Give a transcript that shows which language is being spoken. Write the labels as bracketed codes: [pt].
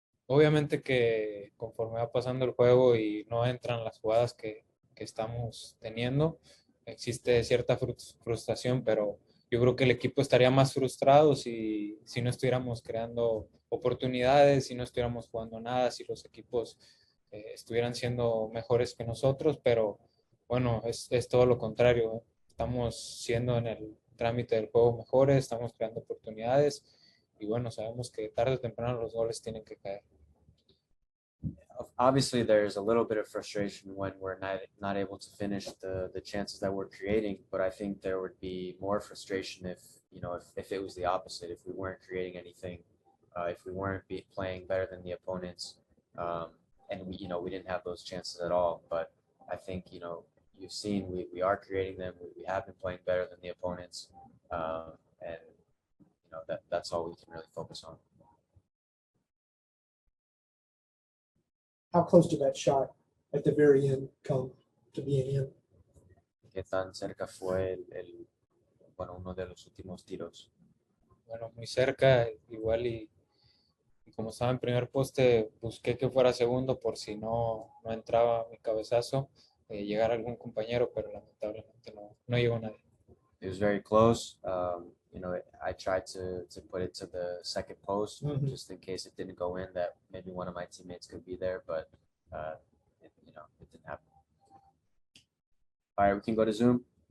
[es] Obviamente que conforme va pasando el juego y no entran las jugadas que estamos teniendo, existe cierta frustración, pero yo creo que el equipo estaría más frustrado si no estuviéramos creando oportunidades, si no estuviéramos jugando nada, si los equipos estuvieran siendo mejores que nosotros, pero bueno, es todo lo contrario, ¿eh? Estamos siendo en el trámite del juego mejores, estamos creando oportunidades bueno, sabemos que tarde o temprano los goles tienen que caer. [en] Obviously, there's a little bit of frustration when we're not able to finish the chances that we're creating, but I think there would be more frustration if, you know, if it was the opposite, if we weren't creating anything, if we weren't playing better than the opponents, and we, you know, we didn't have those chances at all. But I think, you know, you've seen we are creating them. We have been playing better than the opponents, and you know that's all we can really focus on. How close did that shot at the very end come to being in? [es] ¿Qué tan cerca fue bueno, uno de los últimos tiros? Bueno, muy cerca, igual y como estaba en primer poste, busqué que fuera segundo por si no entraba mi cabezazo, llegar algún compañero, pero lamentablemente no llegó nadie. [en] It was very close. You know, I tried to put it to the second post just in case it didn't go in, that maybe one of my teammates could be there, but you know, it didn't happen. All right, we can go to Zoom.